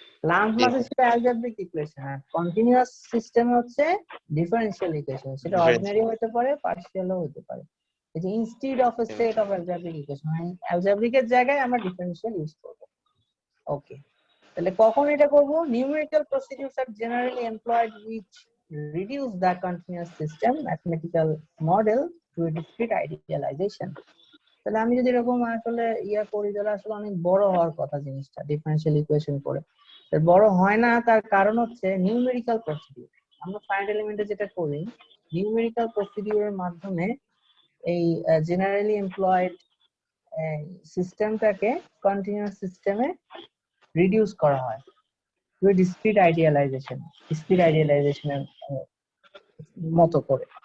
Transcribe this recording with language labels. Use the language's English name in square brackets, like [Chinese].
[Bangla] Lump মাস হচ্ছে algebraic equation, আর continuous system হচ্ছে differential equation, সেটা অর্ডিনারি হতে পারে, পার্শিয়ালও হতে পারে। এই যে instead of A set of algebraic equation, অ্যালজেব্রিকের জায়গায় আমরা ডিফারেনশিয়াল ইউজ করব। ওকে, তাহলে কখন এটা করব? [English] Numerical procedures are generally employed which reduce the continuous system mathematical model to a discrete idealization. [Bangla] তাহলে আমি যদি এরকম আসলে করি, তাহলে আসলে অনেক বড় হওয়ার কথা জিনিসটা, ডিফারেনশিয়াল ইকুয়েশন করে বড় হয় না। তার কারণ হচ্ছে নিউমেরিক্যাল প্রসিডিউর। আমরা ফাইনাল এলিমেন্টে যেটা করি, নিউমেরিক্যাল প্রসিডিউরের মাধ্যমে এই জেনারেলি এমপ্লয়েড সিস্টেমটাকে কন্টিনিউয়াস সিস্টেমে রিডিউস করা হয় টু ডিসক্রিট আইডিয়ালাইজেশনের মতো করে।